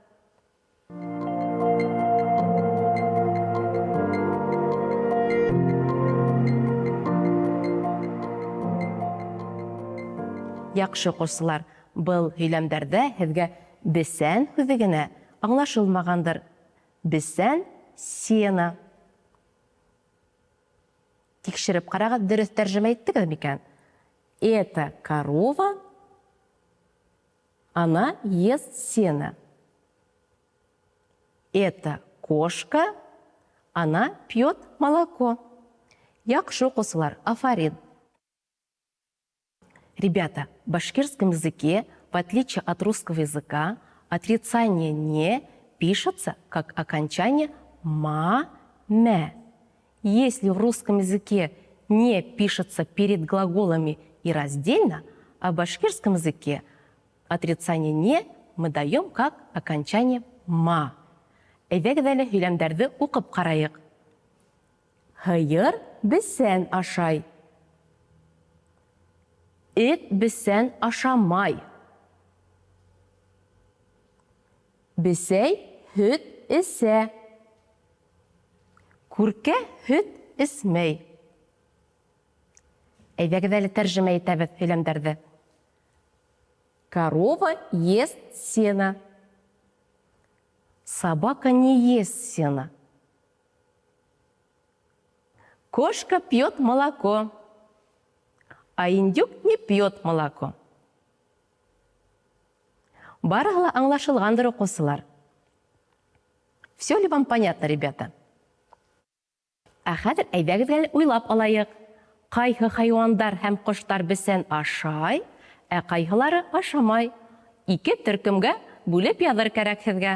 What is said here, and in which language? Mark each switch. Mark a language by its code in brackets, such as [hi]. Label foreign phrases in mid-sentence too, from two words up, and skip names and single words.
[ba] Яҡшы уҡыусылар, был һөйләмдәрҙә һеҙгә бесән һүҙе генә аңлашылмағандыр. Бесән сена. Тикшереп ҡарағыҙ, дөрөҫ тәржемә иттегеҙ микән? [ru] Это корова, она ест сено. Это кошка, она пьет молоко. [ba] Яҡшы уҡыусылар, афарин. [ru] Ребята, в башкирском языке, в отличие от русского языка, отрицание «не» пишется как окончание «ма», «мэ». Если в русском языке «не» пишется перед глаголами и раздельно, а в башкирском языке отрицание «не» мы даем как окончание «ма». [ba] Әйдәгеҙ әле һөйләмдәрҙе уҡып ҡарайыҡ. Һыйыр бесән ашай. Эт бесән ашамай. Бесәй һөт эсә. Күркә һөт эсмәй. Әйдәгеҙ әле тәржемә итәбеҙ һөйләмдәрҙе. [ru] Корова ест сено. Собака не ест сено. Кошка пьет молоко, а индюк не пьет молоко. [ba] Барыһы ла аңлашылғандыр, уҡыусылар. [ru] Все ли вам понятно, ребята? [ba] Ә хәҙер әйҙәгеҙ уйлап алайыҡ. Ҡайһы хайуандар һәм ҡоштар бесән ашай, ә ҡайһылары ашамай. 2 төркөмгә бүлеп яҙыр кәрәк һеҙгә.